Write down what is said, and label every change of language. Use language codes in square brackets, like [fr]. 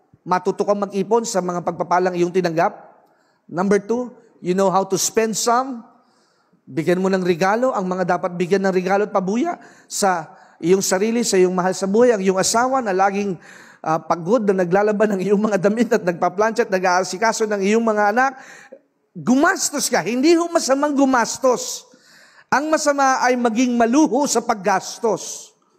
[tl] Matuto kang mag-ipon sa mga pagpapalang iyong tinanggap. [en] Number 2, you know how to spend some. [tl] Bigyan mo ng regalo, ang mga dapat bigyan ng regalo at pabuya sa iyong sarili, sa iyong mahal sa buhay, ang iyong asawa na laging pagod na naglalaban ng iyong mga damit at nagpaplansya at nag-aasikaso ng iyong mga anak. Gumastos ka. Hindi ho masamang gumastos. Ang masama ay maging maluho sa paggastos.